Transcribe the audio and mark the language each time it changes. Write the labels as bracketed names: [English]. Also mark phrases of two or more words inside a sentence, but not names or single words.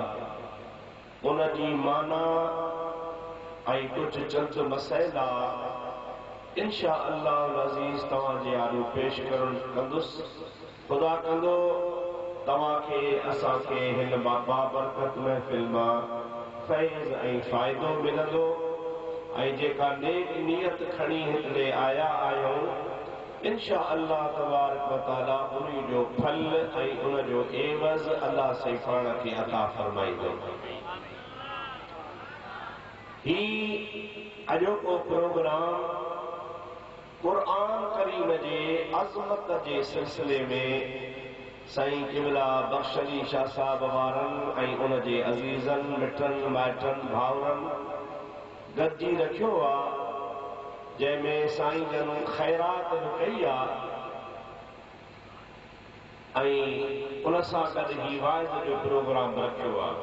[Sindhi] उन जी माना ऐं कुझु चंद मसइला [Arabic] إن شاء الله [Sindhi] अज़ीज़ तव्हां जे आॾो पेश कंदुसि। ख़ुदा कंदो तव्हांखे असांखे हिन बाबरकत महफ़िल मां फैज़ ऐं फ़ाइदो मिलंदो ऐं जेका नेक नियत खणी हिते आया आहियूं [Arabic] إن شاء الله تبارك وتعالى [Sindhi] उन जो फल ऐं उन जो एवज़ अल्लाह से पाण खे अता फ़रमाईंदो। ही अॼोको प्रोग्राम क़ुरान करीम जे अज़मत जे सिलसिले में साईं किबला बख्शली शाह साहब वारनि ऐं उन जे अज़ीज़नि मिटनि माइटनि भाउरनि गॾिजी रखियो आहे, जंहिंमें साईं जन ख़ैरात बि कई आहे ऐं उन सां गॾु ही वाइद जो प्रोग्राम रखियो आहे।